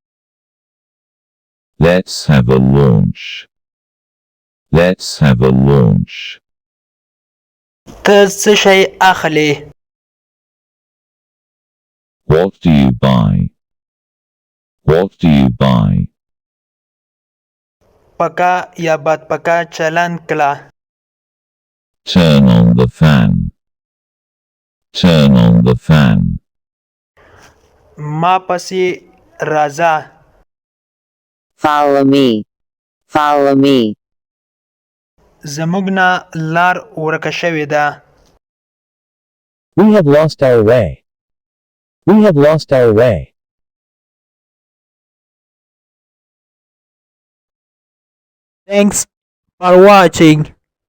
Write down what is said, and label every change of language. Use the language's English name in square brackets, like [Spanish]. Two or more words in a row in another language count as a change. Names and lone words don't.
[English] Let's have a lunch. Let's have a lunch. [Pashto] ته څه شی اخلې؟ [English] What do you buy? What do you buy? [Pashto] پکا یا بد پکا چلند کړه. [English] Turn on the fan. Turn on the fan. [Pashto] ما پسې راځه. [English] Follow me. Follow me. [Pashto] زموږ نه لار ورکه شوې ده. [English] We have lost our way. We have lost our way. Thanks for watching.